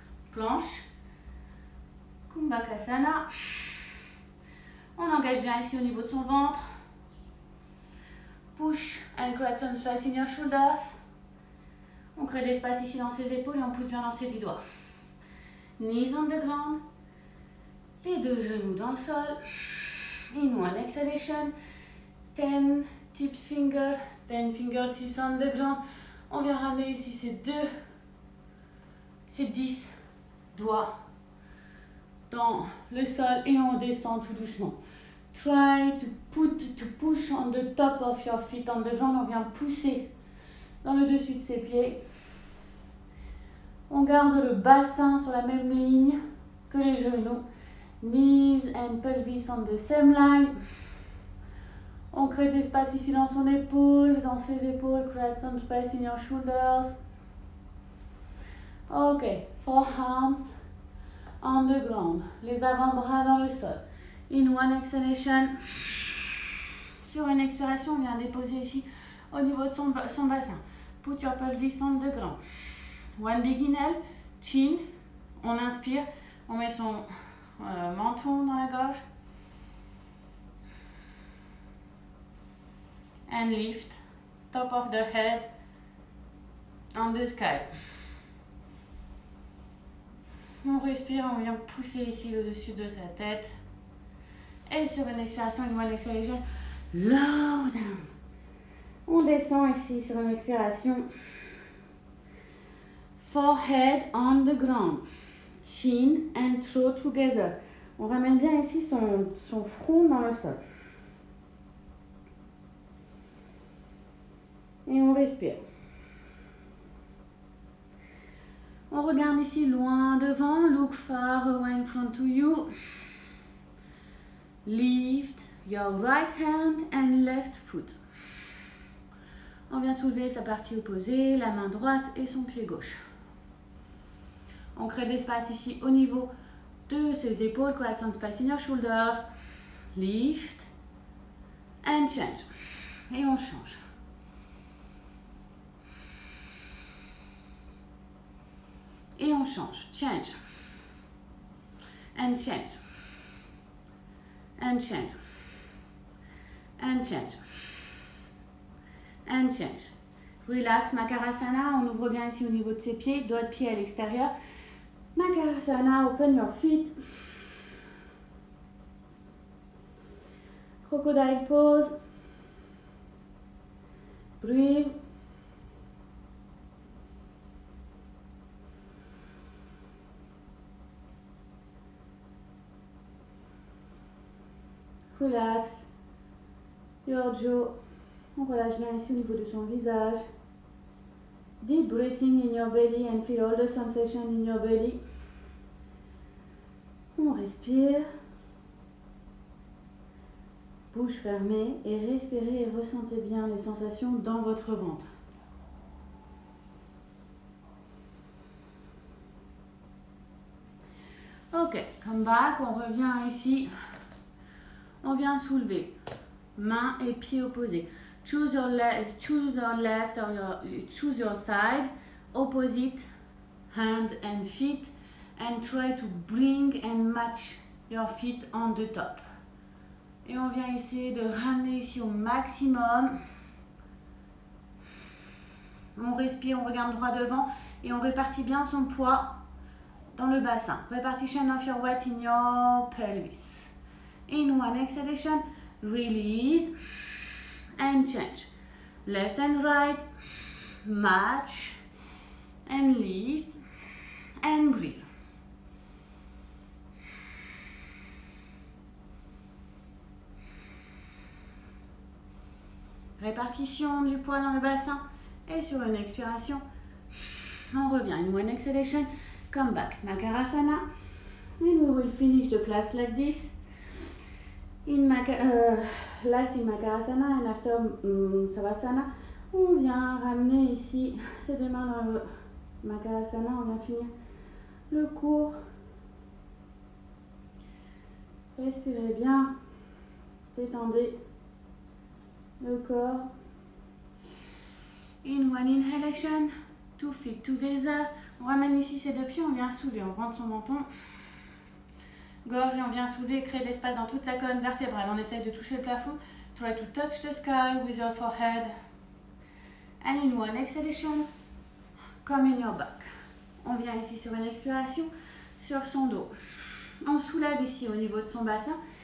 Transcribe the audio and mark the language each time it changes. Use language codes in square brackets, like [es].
[fr] Planche. Kumbhakasana. On engage bien ici au niveau de son ventre. [en] Push and create some space in your shoulders. [fr] On crée de l'espace ici dans ses épaules et on pousse bien dans ses 10 doigts. [en] Knees on the ground. [fr] Les deux genoux dans le sol. [en] In one exhalation, 10 tips finger, 10 fingertips on the ground. [fr] On vient ramener ici ces 10 doigts dans le sol et on descend tout doucement. [en] Try to push on the top of your feet on the ground. [fr] On vient pousser dans le dessus de ses pieds. On garde le bassin sur la même ligne que les genoux. [en] Knees and pelvis on the same line. [fr] On crée de l'espace ici dans son épaule, dans ses épaules. [en] Create some space in your shoulders. Ok, forearms on the ground. [fr] Les avant-bras dans le sol. [en] In one exhalation. [fr] Sur une expiration, on vient déposer ici au niveau de son bassin. [en] Put your pelvis on the ground. One big inhale, chin. [fr] On inspire, on met son menton dans la gorge. [en] And lift, top of the head on the sky. [fr] On respire, on vient pousser ici le dessus de sa tête. Et sur une expiration, une [en] one exhalation, low down. [fr] On descend ici sur une expiration. [en] Forehead on the ground. Chin and throat together. [fr] On ramène bien ici son front dans le sol. Et on respire. On regarde ici loin devant. [en] Look far away in front to you. Lift your right hand and left foot. [fr] On vient soulever sa partie opposée, la main droite et son pied gauche. On crée de l'espace ici au niveau de ses épaules. [en] Create some space in your shoulders. Lift and change. [fr] Et on change. Et on change. [en] Change. And change. And change. And change. And change. Relax, Makarasana. [fr] On ouvre bien ici au niveau de ses pieds. Doigt de pied à l'extérieur. [en] Makarasana, open your feet. Crocodile pose. Breathe. Relax your jaw. [fr] On relâche bien ici au niveau de son visage. [en] Deep breathing in your belly and feel all the sensation in your belly. [fr] On respire. Bouche fermée et respirez et ressentez bien les sensations dans votre ventre. [en] Ok, come back, [fr] on revient ici. On vient soulever, main et pied opposés. [en] Choose your left or choose your side, opposite hand and feet, and try to bring and match your feet on the top. [fr] Et on vient essayer de ramener ici au maximum. On respire, on regarde droit devant et on répartit bien son poids dans le bassin. [en] Repartition of your weight in your pelvis. In one exhalation, release and change. Left and right, match and lift and breathe. [fr] Répartition du poids dans le bassin et sur une expiration, on revient. [en] In one exhalation, come back, Makarasana. And we will finish the class like this. Last in Makarasana and after Savasana, [fr] on vient ramener ici ses deux mains dans le Makarasana, on vient finir le cours. Respirez bien, détendez le corps. [en] In one inhalation, 2 feet together. [fr] On ramène ici ses deux pieds, on vient soulever, on rentre son menton. Gorge et on vient soulever et créer de l'espace dans toute sa colonne vertébrale. On essaye de toucher le plafond. [en] Try to touch the sky with your forehead. And in one exhalation, come in your back. [fr] On vient ici sur une expiration, sur son dos. On soulève ici au niveau de son bassin.